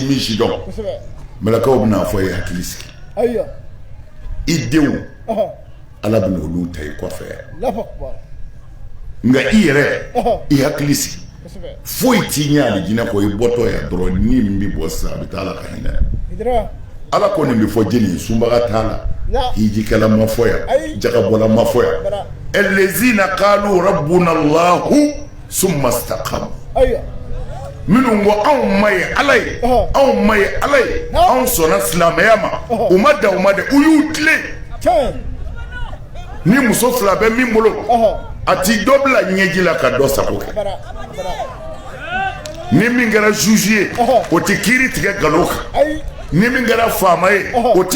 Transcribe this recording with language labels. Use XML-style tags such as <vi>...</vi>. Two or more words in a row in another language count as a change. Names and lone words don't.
<bm>min si dɔn mɛlɛkɛw bɛna fɔ ye hakili sigi i denw ala bɛna olu ta i kɔfɛ nka i yɛrɛ i hakili sigi foyi t'i ɲɛ alijinɛ kɔ i bɔtɔ yan dɔrɔn ni min bɛ bɔ sisan a bɛ taa ala ka hinɛ ala ko nin bɛ fɔ jeli ye sunbaga t'a la hijikɛla ma fɔ yan jagabɔla ma fɔ yan</bm> <ar>الذين قالوا ربنا الله ثم استقاموا</ar> <bm>minnu ko anw ma ye ala ye anw ma ye ala ye anw sɔnna silamɛya ma u ma da u ma dɛ u y'u tilen ni muso fila bɛ min bolo a ti dɔ bila ɲɛji la ka dɔ sago kɛ ni min kɛra juge ye o ti kiiri tigɛ nkalon kan ni min kɛra faama ye o ti</bm>